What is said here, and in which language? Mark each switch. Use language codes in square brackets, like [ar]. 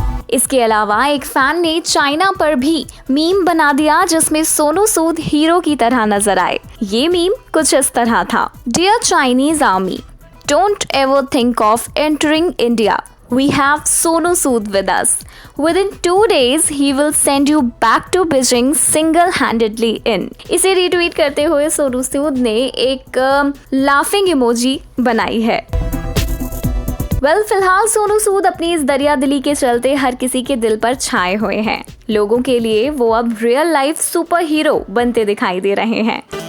[hi] इसके अलावा एक फैन ने चाइना पर भी मीम बना दिया जिसमें सोनू सूद हीरो की तरह नजर आए। ये मीम कुछ इस तरह था: [en] Dear Chinese army, don't ever think of entering India, we have Sonu Sood with us. Within 2 days, he will send you back to Beijing single-handedly in. [hi] इसे रीट्वीट करते हुए सोनू सूद ने एक लाफिंग इमोजी बनाई है। फिलहाल सोनू सूद अपनी इस दरिया दिली के चलते हर किसी के दिल पर छाए हुए हैं। लोगों के लिए वो अब रियल लाइफ सुपर हीरो बनते दिखाई दे रहे हैं।